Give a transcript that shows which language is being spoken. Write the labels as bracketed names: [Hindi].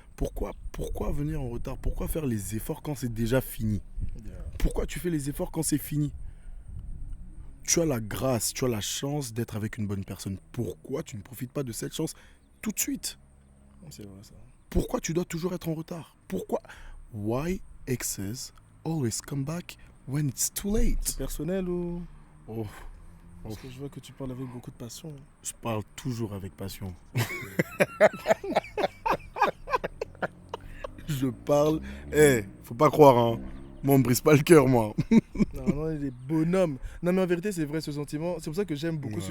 [French] Pourquoi venir en retard? Pourquoi faire les efforts quand c'est déjà fini? [English] Yeah. [French] Pourquoi tu fais les efforts quand c'est fini? Tu as la grâce, tu as la chance d'être avec une bonne personne. Pourquoi tu ne profites pas de cette chance tout de suite? C'est vrai ça. Pourquoi tu dois toujours être en retard? Pourquoi? [English] Why exes always come back when it's too late? [French] Personnel ou... Oh, Parce que je vois que tu parles avec beaucoup de passion. je parle toujours avec passion. Je parle. Faut pas croire, hein. Moi, on me brise pas le cœur, moi. Non, non, il est bonhomme. Non, mais en vérité, c'est vrai ce sentiment. C'est pour ça que j'aime beaucoup ce